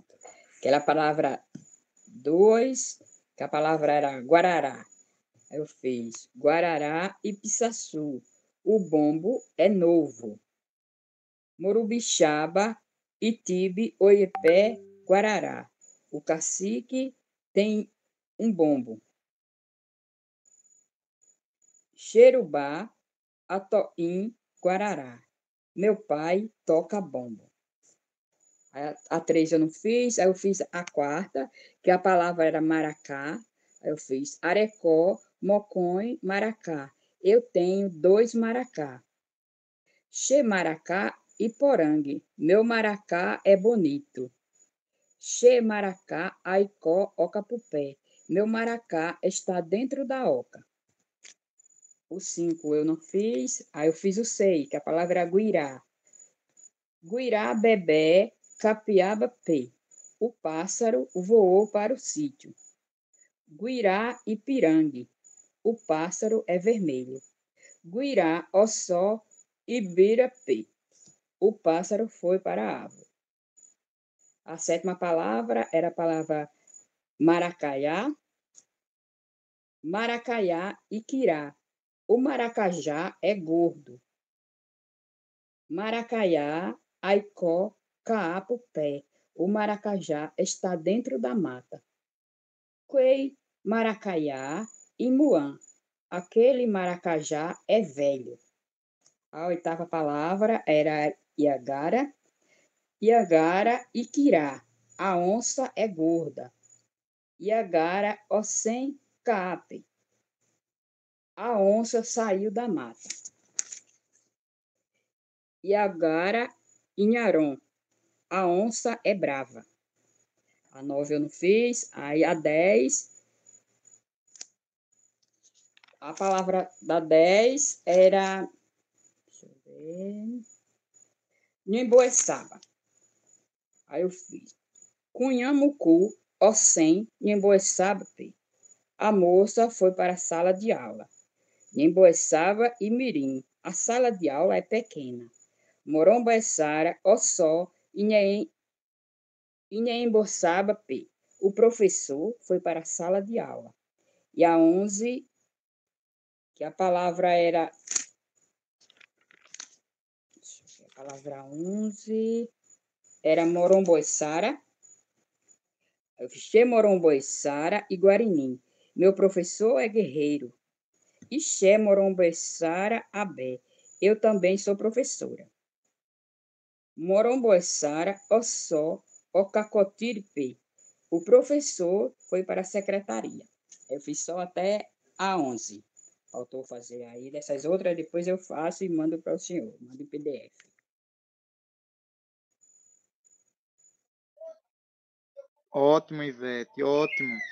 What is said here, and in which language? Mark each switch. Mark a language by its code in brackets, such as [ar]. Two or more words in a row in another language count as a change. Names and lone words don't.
[pt] Aquela palavra 2, que a palavra era guarará. Aí eu fiz [tpw] guarará e pissaçu. [pt] O bombo é novo. [tpw] Morubixaba, Itibe, Oiepé, Guarará. [pt] O cacique tem um bombo. [tpw] Xerubá, Atoim, Guarará. [pt] Meu pai toca bombo. A 3 eu não fiz, aí eu fiz a 4, que a palavra era maracá. Aí eu fiz [tpw] arecó, mocõe, maracá. [pt] Eu tenho 2 maracá. [tpw] Xemaracá e porangue. [pt] Meu maracá é bonito. [tpw] Xemaracá, aicó, oca-pupé. [pt] Meu maracá está dentro da oca. O 5 eu não fiz, aí eu fiz o 6, que a palavra é guirá. [tpw] Guirá, bebê, capiaba, pé. [pt] O pássaro voou para o sítio. [tpw] Guirá e pirangue. [pt] O pássaro é vermelho. [tpw] Guirá, ossó, ibirapé. [pt] O pássaro foi para a árvore. A 7ª palavra era a palavra [tpw] maracaiá, maracaiá e quirá. [pt] O maracajá é gordo. [tpw] Maracaiá, aicó, caapo, pé. [pt] O maracajá está dentro da mata. [tpw] Quei, maracaiá e muã. [pt] Aquele maracajá é velho. A 8ª palavra era iagara. [tpw] Iagara e quirá. [pt] A onça é gorda. [tpw] Iagara, ossem, caape. [pt] A onça saiu da mata. [tpw] Iagara, inharom. [pt] A onça é brava. A 9 eu não fiz. Aí a 10. A palavra da 10 era. Deixa eu ver. Nhemboeçaba. Aí eu fiz. [tpw] Cunhamucu, ossem, nhemboeçaba. [pt] A moça foi para a sala de aula. [tpw] Nhemboeçaba e mirim. [pt] A sala de aula é pequena. [tpw] Moromboeçara, ossó, Inhaemboçaba, P. [pt] O professor foi para a sala de aula. E a 11, que a palavra era... A palavra 11 era moromboiçara. Eu fiz [tpw] moromboiçara e guarinim. [pt] Meu professor é guerreiro. [tpw] Ixé moromboiçara abé. [pt] Eu também sou professora. [tpw] Moromboiçara, ossó, Ocacotirpe. [pt] O professor foi para a secretaria. Eu fiz só até a 11. Faltou fazer aí dessas outras, depois eu faço e mando para o senhor. Mando em PDF. Ótimo, Ivete, ótimo.